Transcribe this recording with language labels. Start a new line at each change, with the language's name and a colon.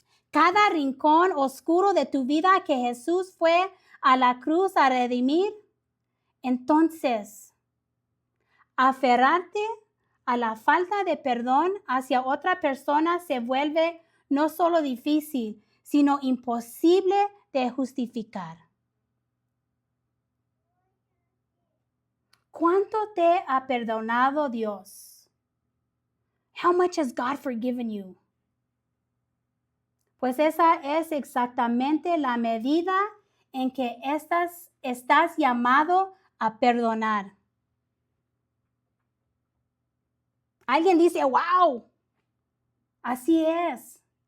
Spanish: cada rincón oscuro de tu vida que Jesús fue a la cruz a redimir, entonces aferrarte a la falta de perdón hacia otra persona se vuelve no solo difícil, sino imposible de justificar. ¿Cuánto te ha perdonado Dios?
English: How much has God forgiven you?
Spanish: Pues esa es exactamente la medida en que estás llamado a perdonar. Alguien dice, wow, así es.